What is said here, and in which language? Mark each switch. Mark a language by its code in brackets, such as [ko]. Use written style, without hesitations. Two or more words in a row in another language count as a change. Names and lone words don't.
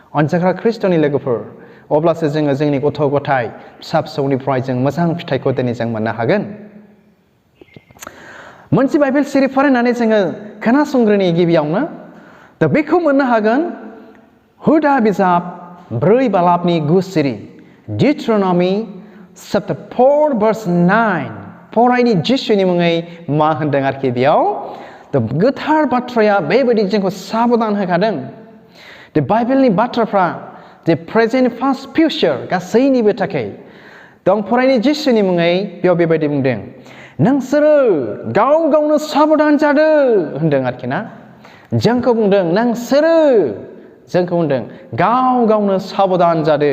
[brx] अनजाग्रा ख्रिस्ट'नि लोगोफोर, अब्लासो जोङो जोंनि गथ' गथाय फिसा फिसौनिफ्राय जों मोजां फिथाइखौ दिनै जों मोननो हागोन मोनसे बाइबेल सिरि फरायनानै जोङो खोनासंग्रोनि गिबियावनो दा बेखौ मोननो हागोन हुदा बिजाब 4 बालाबनि 9 सिरि [en] Deuteronomy chapter [brx] 4 verse 9 फरायनि जिसुनि मुङै मा होनदों आरोखि बेयाव गोथार बाथ्राया बेबायदि जोंखौ साबधान होखादों बाइबेलनि बाथ्राफ्रा [en] present past future [brx] गासैनिबो थाखाय दं फरायनि जिसुनि मुङै बेयाव बेबायदि बुंदों नोंसोरो गाव गावनो साबधान जादो होनदों आरोखि ना जोंखौ बुंदों नोंसोरो जोंखौ बुंदों गाव गावनो साबधान जादो